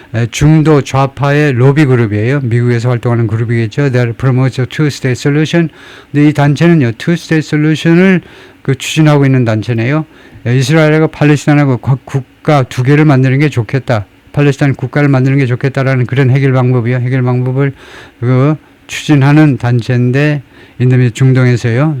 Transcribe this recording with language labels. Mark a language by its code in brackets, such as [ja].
[ko] 중도 좌파의 로비 그룹이에요. 미국에서 활동하는 그룹이겠죠. [en] That promotes a two-state solution. [ko] 근데 이 단체는요, two-state solution을 추진하고 있는 단체네요. 이스라엘과 팔레스타인하고 국가 두 개를 만드는 게 좋겠다. 팔레스타인 국가를 만드는 게 좋겠다라는 그런 해결 방법이요. 해결 방법을 추진하는 단체인데, 인도미 중동에서요.